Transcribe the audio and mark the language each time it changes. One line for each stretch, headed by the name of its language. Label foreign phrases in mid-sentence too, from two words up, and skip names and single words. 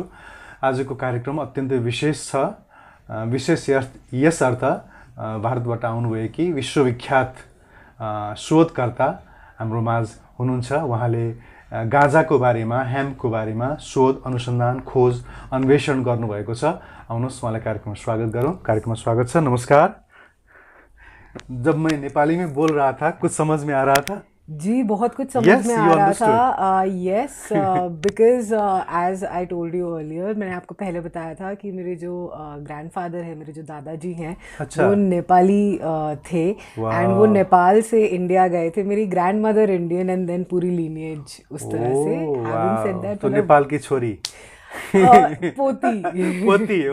Nepali: आजको कार्यक्रम अत्यन्तै विशेष छ। विशेष यस अर्थ भारतबाट आउनुभएकी विश्वविख्यात शोधकर्ता हाम्रो माझ हुनुहुन्छ। उहाँले गाँजाको बारेमा, हेम्पको बारेमा शोध, अनुसन्धान, खोज, अन्वेषण गर्नुभएको छ। आउनुहोस् उहाँलाई कार्यक्रममा स्वागत गरौँ। कार्यक्रममा स्वागत छ। नमस्कार।
Hindi: जब मैं नेपाली में बोल रहा था कुछ समझ में आ रहा था? जी, बहुत कुछ समझ में आ रहा था। यस,
English: because as I told you earlier,
Hindi: मैंने आपको पहले बताया था कि मेरे जो ग्रैंडफादर है, मेरे जो दादाजी हैं, वो नेपाली थे एंड वो नेपाल से इंडिया गए थे। मेरी
English: grand mother Indian and then
Hindi: पूरी लीनिएज उस तरह से।
English: having said that,
Hindi: तो नेपाल की छोरी पोती।